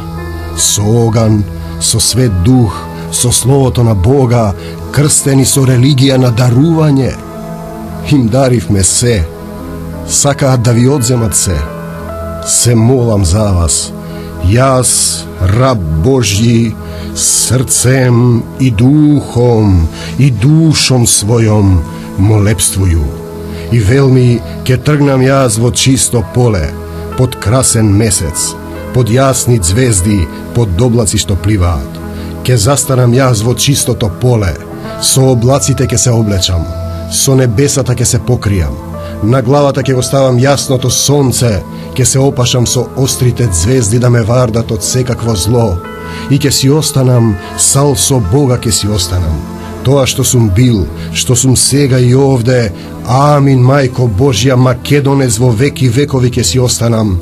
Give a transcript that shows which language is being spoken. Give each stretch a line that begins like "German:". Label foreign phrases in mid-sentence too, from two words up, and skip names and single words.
Macedonian: со оган, со свет дух, со словото на Бога, крстени со религија на дарување, им даривме се, сакаат да ви одземат се молам за вас, јас, раб Божји,
Serbian: srcem i duhom i dušom svojom molebstvuju.
Macedonian: И велми ќе тргнам јаз во чисто поле, под красен месец, под јасни ѕвезди, под облаци што пливат. Ќе застарам јаз во чистото поле, со облаците ке се облечам, со небесата ке се покријам, на главата ке оставам јасното сонце, ке се опашам со острите звезди да ме вардат од секакво зло, и ке си останам, сал со Бога ке си останам. Тоа што сум бил, што сум сега и овде, амин, мајко Божја, Македонец во веки векови ке си останам.